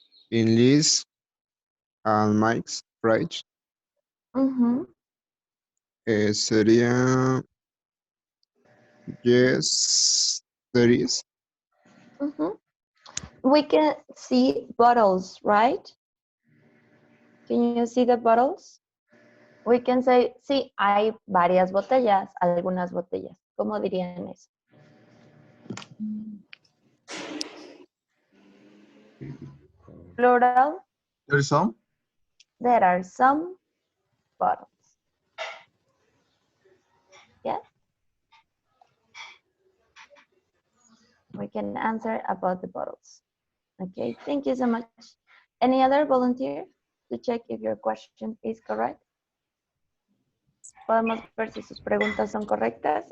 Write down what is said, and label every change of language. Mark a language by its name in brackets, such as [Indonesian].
[English] in Liz and Mike's fridge? [Spanish] Sería [English] yes, there is. We can see bottles, right? Can you see the bottles? We can say, [Spanish] sí, hay varias botellas, algunas botellas. ¿Cómo dirían eso? [English] Plural, There's some. there are some bottles. Yes? We can answer about the bottles. Okay, thank you so much. Any other volunteer to check if your question is correct? [Spanish] Podemos ver si sus preguntas son correctas.